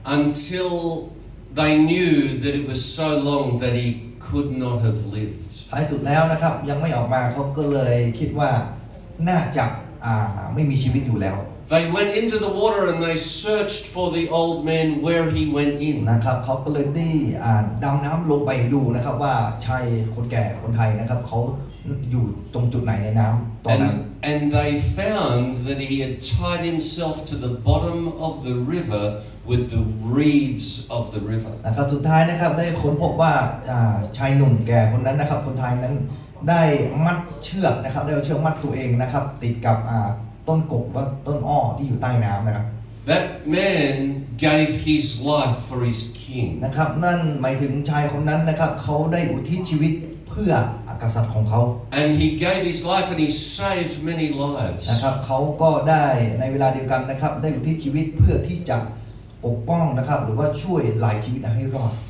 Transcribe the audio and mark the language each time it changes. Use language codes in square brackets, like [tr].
[en] Until they knew that it was so long that he could not have lived. [th] ท้ายสุดแล้วนะครับยังไม่ออกมาเขาก็เลยคิดว่าน่าจะไม่มีชีวิตอยู่แล้ว [en] They went into the water and they searched for the old man where he went in. [th] นะครับเขาก็เลยได้ดำน้ำลงไปดูนะครับว่าชายคนแก่คนไทยนะครับเขา อยู่ตรงจุดไหนในน้ำตอนนั้น [en] And they found that he had tied himself to the bottom of the river with the reeds of the river. [th] นะครับสุดท้ายนะครับได้ค้นพบว่าชายหนุ่มแก่คนนั้นนะครับคนไทยนั้นได้มัดเชือกนะครับได้เอาเชือกมัดตัวเองนะครับติดกับต้นกกว่าต้นอ้อที่อยู่ใต้น้ำนะครับ [en] That man gave his life for his king. [th] นะครับนั่นหมายถึงชายคนนั้นนะครับเขาได้อุทิศชีวิตเพื่อกษัตริย์ของเขา [en] And he gave his life and he saved many [th] นะครับ [en] lives. [th] เขาก็ได้ในเวลาเดียวกันนะครับได้อุทิศชีวิตเพื่อที่จะปกป้องนะครับหรือว่าช่วยหลายชีวิตให้รอด